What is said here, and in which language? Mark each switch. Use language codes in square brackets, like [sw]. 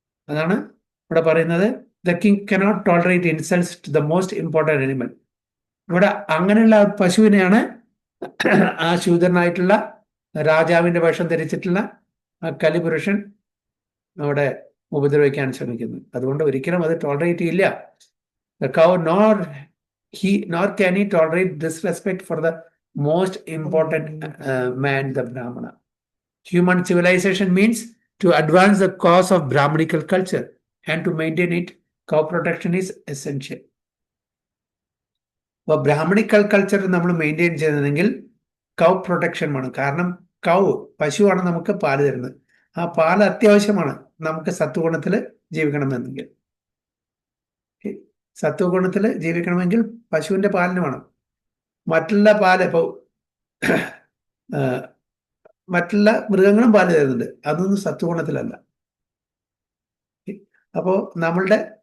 [ml] അതാണ് ഇവിടെ പറയുന്നത്, [en] The king cannot tolerate insults to the most important animal. [ml] ഇവിടെ അങ്ങനെയുള്ള പശുവിനെയാണ് ആ ശൂദ്രനായിട്ടുള്ള രാജാവിന്റെ വേഷം ധരിച്ചിട്ടുള്ള ആ കലിപുരുഷൻ അവിടെ ഉപദ്രവിക്കാൻ ശ്രമിക്കുന്നത്. അതുകൊണ്ട് ഒരിക്കലും അത് ടോളറേറ്റ് ചെയ്യില്ല. [en] The cow nor can he tolerate disrespect for the most important man, the Brahmana. Human civilization means to advance the cause of Brahmanical culture and to maintain it. Cow protection is essential. [ml] അപ്പോൾ Brahmanical culture നമ്മൾ maintain ചെയ്യുന്നതെങ്കിൽ കൗ protection വേണം. കാരണം പശുവാണ് നമുക്ക് പാല് തരുന്നത്. ആ പാല് അത്യാവശ്യമാണ് നമുക്ക് സത്വഗുണത്തിൽ ജീവിക്കണമെന്നെങ്കിൽ. സത്വഗുണത്തിൽ ജീവിക്കണമെങ്കിൽ പശുവിന്റെ പാലിന് വേണം. മറ്റുള്ള പാല് ഇപ്പോൾ മറ്റുള്ള മൃഗങ്ങളും പാല് തരുന്നുണ്ട്, അതൊന്നും സത്വഗുണത്തിലല്ല. അപ്പോൾ നമ്മളുടെ